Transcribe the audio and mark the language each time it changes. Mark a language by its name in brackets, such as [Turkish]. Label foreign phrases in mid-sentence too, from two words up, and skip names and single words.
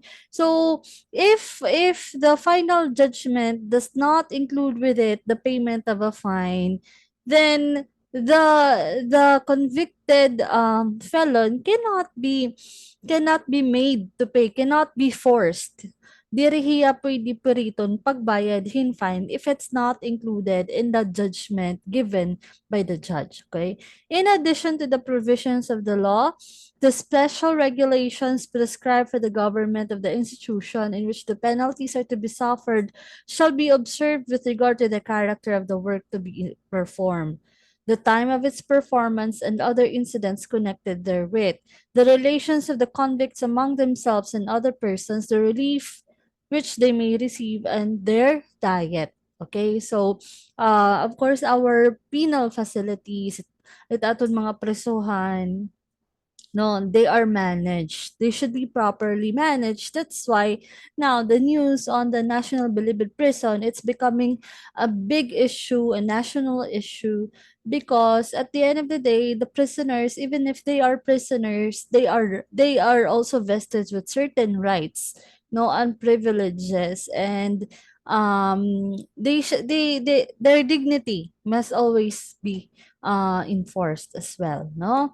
[English] So if the final judgment does not include with it the payment of a fine, then the convicted felon cannot be made to pay, cannot be forced. [Waray] Diri hiya pwede periton pagbayad hin fine [English] if it's not included in the judgment given by the judge. Okay? In addition to the provisions of the law, the special regulations prescribed for the government of the institution in which the penalties are to be suffered shall be observed with regard to the character of the work to be performed, the time of its performance, and other incidents connected therewith, the relations of the convicts among themselves and other persons, the relief which they may receive, and their diet. Okay, so of course, our penal facilities, [Waray] at aton mga presuhan, [English] no, they are managed. They should be properly managed. That's why now the news on the National Bilibid Prison, it's becoming a big issue, a national issue, because at the end of the day, the prisoners, even if they are prisoners, they are also vested with certain rights, no, and privileges, and their dignity must always be enforced as well, no.